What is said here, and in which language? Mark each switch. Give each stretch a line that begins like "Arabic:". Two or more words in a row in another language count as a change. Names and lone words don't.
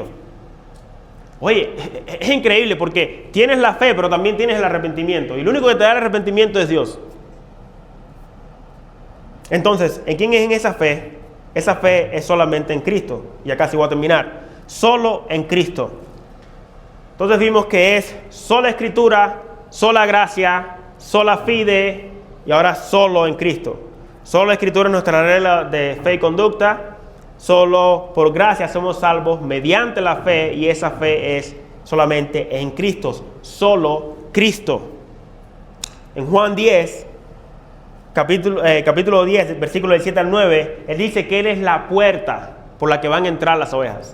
Spanish: Oye, es increíble porque tienes la fe, pero también tienes el arrepentimiento. Y lo único que te da el arrepentimiento es Dios. Entonces, ¿en quién es en esa fe? Esa fe es solamente en Cristo. Y acá sí voy a terminar. Solo en Cristo. Entonces vimos que es sola escritura, sola gracia,
Latin: sola fide
Spanish: y ahora solo en Cristo. Sola escritura es nuestra regla de fe y conducta. Solo por gracia somos salvos mediante la fe y esa fe es solamente en Cristo. Solo Cristo. En Juan 10, capítulo 10, versículo del 7 al 9, Él dice que Él es la puerta por la que van a entrar las ovejas.